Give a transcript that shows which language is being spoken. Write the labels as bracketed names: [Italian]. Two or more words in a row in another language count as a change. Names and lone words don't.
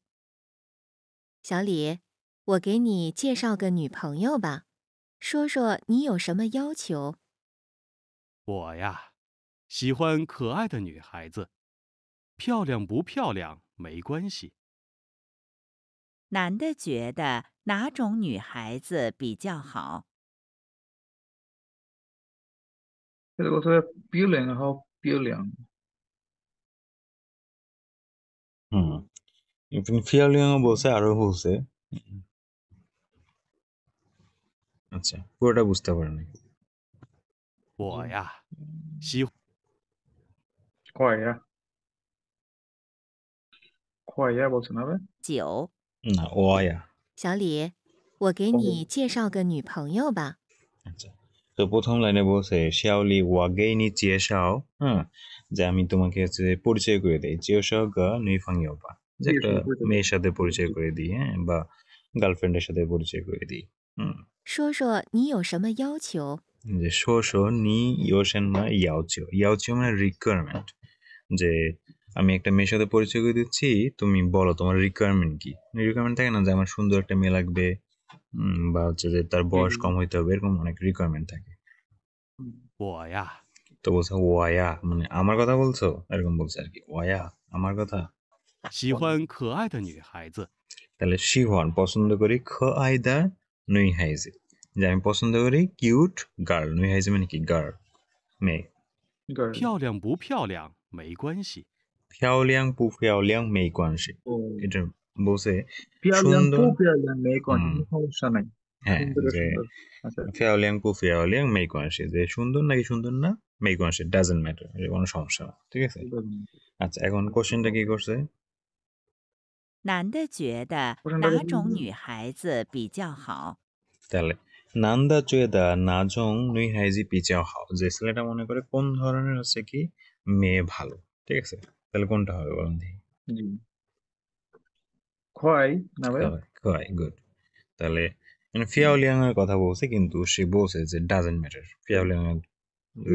[Chinese] 小李，我给你介绍个女朋友吧，说说你有什么要求？我呀，喜欢可爱的女孩子，漂亮不漂亮没关系。男的觉得哪种女孩子比较好？ [Bangla] এটা বলতে হবে [Chinese] 漂亮，好漂亮. [Bangla] হুম, ফিয়াওলিংও বলছে, আরো বলছে। আচ্ছা, পুরোটা বুঝতে পারেনি। [Chinese] 我呀，喜 [Bangla] কয়া, কয়া বলছে না ভাই? 9. না, ওয়া। [Chinese] 小李，我给你介绍个女朋友吧。 [Bangla] আচ্ছা, তো প্রথম লাইনে বলছে [Chinese] 小李我给你介绍, [Bangla] হ্যাঁ, যে আমি তোমাকে হচ্ছে পরিচয় করে দিই, [Chinese] 介绍个女朋友吧, [Bangla] যে একটা মেয়ের সাথে পরিচয় করে দিই, হ্যাঁ, বা গার্লফ্রেন্ডের সাথে পরিচয় করে দিই। হুম, [Chinese] 说说你有什么要求？ [Bangla] যে [Chinese] 说说你有什么要求, [Bangla] ইয়াওচিও মানে রিকোয়ারমেন্ট, যে আমি একটা মেয়ের সাথে পরিচয় করে দিচ্ছি, তুমি বলো তোমার রিকোয়ারমেন্ট কি। রিকোয়ারমেন্ট থাকে না যে আমার সুন্দর একটা মেয়ে লাগবে, বা হচ্ছে যে তার বয়স কম হইতে হবে, এরকম অনেক রিকোয়ারমেন্ট থাকে। [Chinese] 我呀， [Bangla] তো বলছে ওয়ায়া মানে আমার কথা বলছো, এরকম বলছে আর কি, ওয়ায়া আমার কথা। [Chinese] 喜欢可爱的女孩子， [Bangla] তাহলে শিহন পছন্দ করি [Chinese] 可爱的女孩子, [Bangla] যে আমি পছন্দ করি [English] cute girl. [Chinese] 女孩子 [Bangla] মানে কি? গার্ল, মেয়ে। গার্ল। [Chinese] 漂亮不漂亮没关系。漂亮不漂亮没关系, [Bangla] ও, এটা বলছে [Chinese] 漂亮不 [Bangla] সুন্দর। [Chinese] 漂亮没关 [Bangla] হুম, সমস্যা নাই, হ্যাঁ, সুন্দর যে সুন্দর। আচ্ছা [Chinese] 漂亮不漂亮没关系, [Bangla] যে সুন্দর নাকি সুন্দর না, [Chinese] 没关系 [English] doesn't matter, [Bangla] কোনো সমস্যা না, ঠিক আছে। আচ্ছা, এখন কোশ্চেনটা কি করছে? [Chinese] 男的觉得哪种女孩子比较好？ [Bangla] তাহলে [Chinese] 男的觉得哪种女孩子比较好, [Bangla] যে ছেলেটা মনে করে কোন ধরনের হচ্ছে কি মেয়ে ভালো, ঠিক আছে। তাহলে কোনটা হবে বলুন দেখি। জি, খোয়াই না ভাই? খোয়াই, গুড। তাহলে ফিয়াওলিয়াং এর কথা বলছে, কিন্তু সে বলছে যে [English] doesn't matter, [Bangla] ফিয়াওলিয়াং এর যদি